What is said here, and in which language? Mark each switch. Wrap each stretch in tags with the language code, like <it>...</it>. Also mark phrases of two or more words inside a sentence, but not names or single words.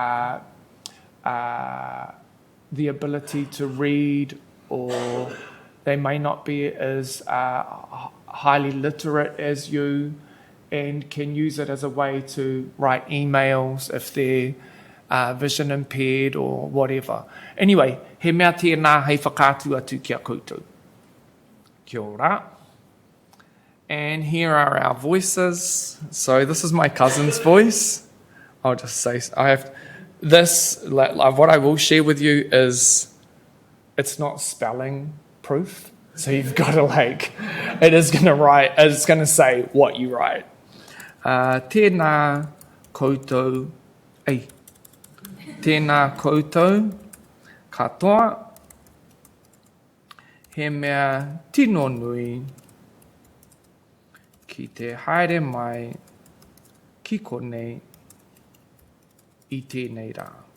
<en>the ability to read, or they may not be as highly literate as you, and can use it as a way to write emails if they're vision impaired or whatever. Anyway,</en> <mi>he mea tēnā hei whakātu atu kia koutou. Kia ora.</mi> <en>And here are our voices. So this is my cousin's voice. I'll just say, I have this, what I will share with you is, it's not spelling proof. So you've got to it is going to write, it's going to say what you write.</en> <mi>Tēnā koutou, tēnā koutou katoa, he mea tino nui ki te haere mai ki konei i tēnei rā.</mi>